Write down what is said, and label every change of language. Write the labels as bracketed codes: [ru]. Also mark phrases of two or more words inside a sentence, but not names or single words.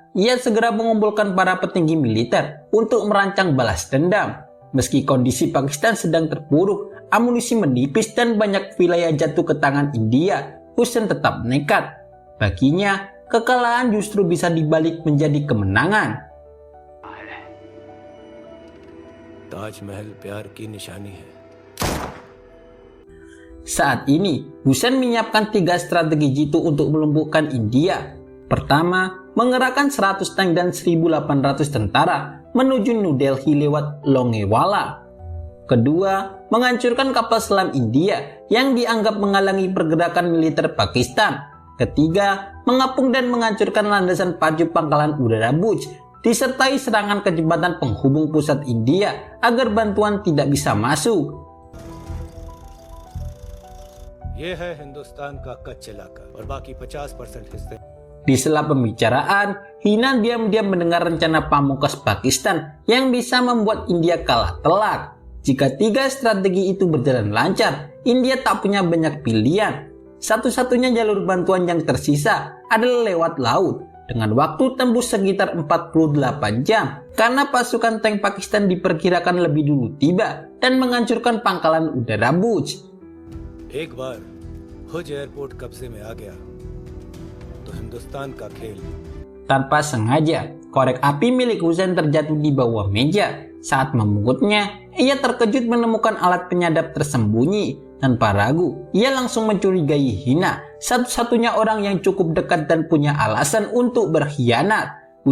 [id] Ia segera mengumpulkan para petinggi militer untuk merancang balas dendam. Meski kondisi Pakistan sedang terpuruk, amunisi menipis dan banyak wilayah jatuh ke tangan India, Hussein tetap nekat. Baginya, kekalahan justru bisa dibalik menjadi kemenangan. [hi] ताजमहल प्यार की निशानी है। [id] Saat ini, Hussein menyiapkan 3 strategi jitu untuk melumpuhkan India. Pertama, mengerahkan 100 tank dan 1.800 tentara menuju New Delhi lewat Longewala. Kedua, menghancurkan kapal selam India yang dianggap menghalangi pergerakan militer Pakistan. Ketiga, mengapung dan menghancurkan landasan pacu pangkalan udara Buch, disertai serangan ke jembatan penghubung pusat India agar bantuan tidak bisa masuk. [hi] ये है हिंदुस्तान का कच्छ इलाका और बाकी 50% हिस्से। [id] Di sela pembicaraan, Hina diam-diam mendengar rencana pamungkas Pakistan yang bisa membuat India kalah telak. Jika 3 strategi itu berjalan lancar, India tak punya banyak pilihan. Satu-satunya jalur bantuan yang tersisa adalah lewat laut, dengan waktu tembus sekitar 48 jam, karena pasukan tank Pakistan diperkirakan lebih dulu tiba dan menghancurkan pangkalan udara Buch. [hi] एक बार भुज एयरपोर्ट कब्जे में आ गया तो हिंदुस्तान का खेल। [id] Tanpa sengaja, korek api milik Hussein terjatuh di bawah meja. Saat memungutnya, ia terkejut menemukan alat penyadap tersembunyi. Tanpa ragu, ia langsung mencurigai Hina, satu-satunya orang yang cukup dekat dan punya alasan untuk berkhianat.